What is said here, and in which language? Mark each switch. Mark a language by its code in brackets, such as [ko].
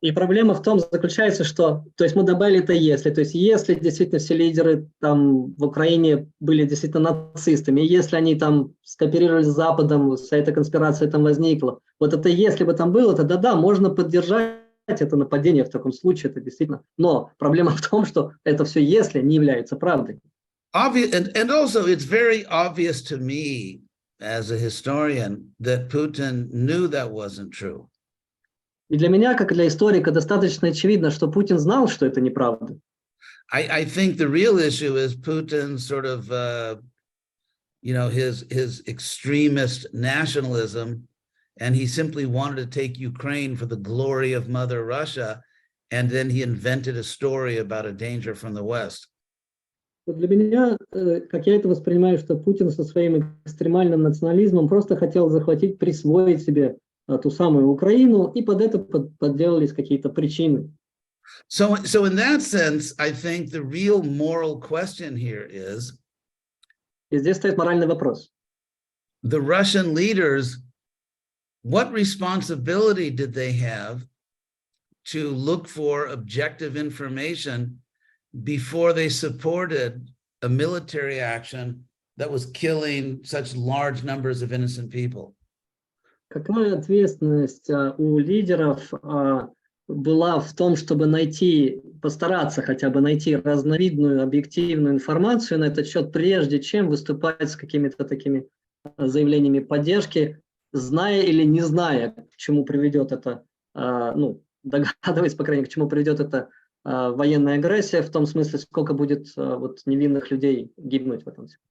[ru] И проблема в том заключается, что, то есть мы добавили это если, то есть если действительно все лидеры там в Украине были действительно нацистами, если они там скооперировались с Западом, вся эта конспирация там возникла, вот это если бы там было, тогда да, можно поддержать это нападение в таком случае, это действительно. Но проблема в том, что это все если не является правдой. [en] And also it's very obvious to me as a historian that Putin knew that wasn't true. [ru] И для меня, как и для историка, достаточно очевидно, что Путин знал, что это неправда. [en] I think the real issue is Putin's sort of, his extremist nationalism, and he simply wanted to take Ukraine for the glory of Mother Russia, and then he invented a story about a danger from the West. [ru] Для меня, как я это воспринимаю, что Путин со своим экстремальным национализмом просто хотел захватить, присвоить себе ту самую Украину, и под это подделались какие-то причины. [en] So in that sense, I think the real moral question here is, [ru] И здесь стоит моральный вопрос. [en] the Russian leaders, what responsibility did they have to look for objective information before they supported a military action that was killing such large numbers of innocent people? [ru] Какая ответственность у лидеров была в том, чтобы постараться хотя бы найти разновидную объективную информацию на этот счет, прежде чем выступать с какими-то такими заявлениями поддержки, зная или не зная, к чему приведет это, догадываясь, по крайней мере, к чему приведет эта военная агрессия, в том смысле, сколько будет невинных людей гибнуть в этом.